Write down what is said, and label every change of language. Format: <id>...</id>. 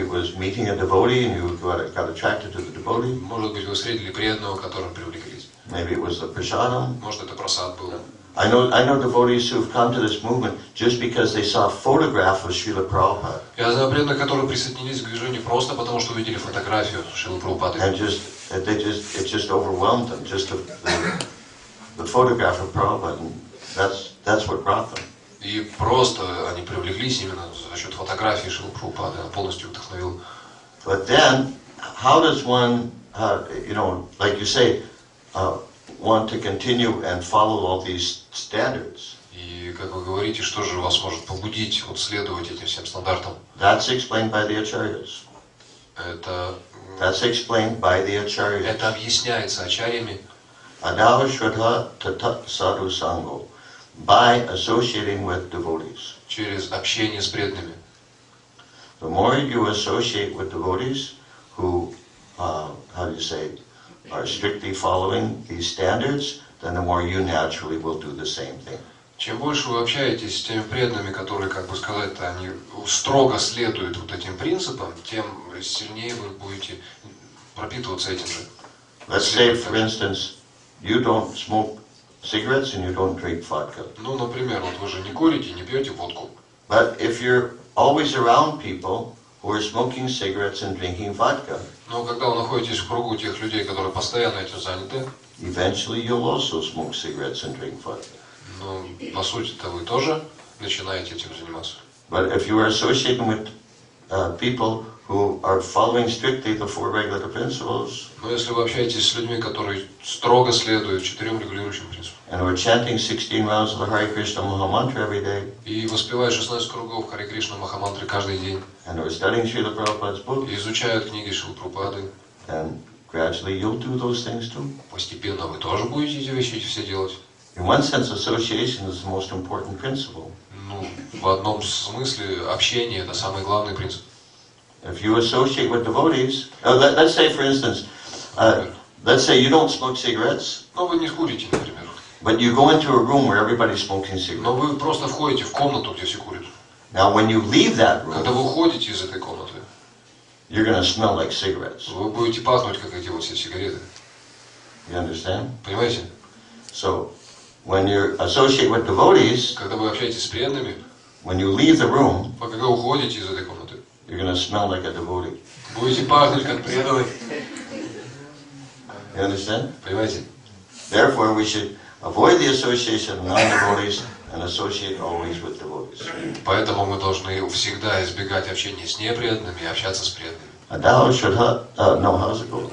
<en>it was meeting a devotee and you got attracted to the devotee.</en> <ru>Может быть, вы встретили преданного, которым привлеклись.</ru> <en>Maybe it was the prasadam.</en> <ru>Может, это просад был.</ru> <en>I know devotees who've come to this movement just because they saw a photograph of Srila Prabhupada.</en> <ru>Я знаю преданных, которые присоединились к движению просто потому, что увидели фотографию Шрилы Прабхупады.</ru> <en>And it just overwhelmed them, just the photograph of Prabhupada, and that's what brought them.</en> <ru>И просто они привлеклись именно за счет фотографии Шрилы Прабхупады. Она полностью вдохновила.</ru> <en>But then, how does one, like you say, want to continue and follow all these standards?</en> <ru>И, как вы говорите, что же вас может побудить следовать этим всем стандартам?</ru> <en>That's explained by the acharyas. That's explained by the acharyas.</en> <ru>Это объясняется ачарьями.</ru> <sa>Adava Shraddha Tata Sadhu Sango.</sa> <en>by associating with devotees.</en> <ru>Через общение с преданными.</ru> <en>The more you associate with devotees who, how do you say, are strictly following these standards, then the more you naturally will do the same thing.</en> <ru>Чем больше вы общаетесь с теми преданными, которые, как бы сказать-то, они строго следуют вот этим принципам, тем сильнее вы будете пропитываться этим же.</ru> <en>Let's say, for instance, you don't smoke cigarettes and you don't drink vodka.</en> <ru>Ну, например, вот вы же не курите, не пьете водку.</ru> <en>But if you're always around people who are smoking cigarettes and drinking vodka,</en> <ru>Но когда вы находитесь в кругу тех людей, которые постоянно этим заняты,</ru> <en>eventually you'll also smoke cigarettes and drink vodka.</en> <ru>ну, по сути-то вы тоже начинаете этим заниматься.</ru> <en>But if you are associating with people who are following strictly the four regulative principles,</en> <ru>Но если вы общаетесь с людьми, которые строго следуют 4 регулирующим принципам,</ru> <en>and who are chanting 16 rounds of the Hare Krishna Maha Mantra every day,</en> <ru>и воспевают 16 кругов Харе Кришна Махамантры каждый день,</ru> <en>and who are studying Srila Prabhupada's book,</en> <ru>и изучают книги Шрилы Прабхупады,</ru> <en>then gradually you'll do those things too.</en> <ru>постепенно вы тоже будете эти вещи все делать.</ru> <en>In one sense, association is the most important principle.</en> <ru>Ну, в одном смысле общение – это самый главный принцип.</ru> <en>If you associate with devotees, let's say, for instance, let's say you don't smoke cigarettes,</en> <ru>Но вы не курите, например.</ru> <en>but you go into a room where everybody's smoking</en> <ru>Но</ru> <en>cigarettes.</en> <ru>вы просто входите в комнату, где все курят.</ru> <en>Now, when you leave that</en> <ru>Когда</ru> <en>room,</en> <ru>вы уходите из этой комнаты,</ru> <en>you're going to smell like cigarettes.</en> <ru>вы будете пахнуть, как эти вот все сигареты.</ru> <en>You understand?</en> <ru>Понимаете?</ru> <en>So, when you associate with devotees,</en> <ru>Когда вы общаетесь с преданными,</ru> <en>when you leave the room,</en> <ru>когда уходите из этой комнаты,</ru> <en>you're going to smell like a devotee.</en> <ru>будете пахнуть, как преданный.</ru> <en>You understand?</en> <ru>Понимаете?</ru> <en>Therefore, we should avoid the association of non-devotees and associate always with devotees.</en> <ru>Поэтому мы должны всегда избегать общения с непреданными и общаться с преданными.</ru> <en>A Tao should no, how's it go?</en>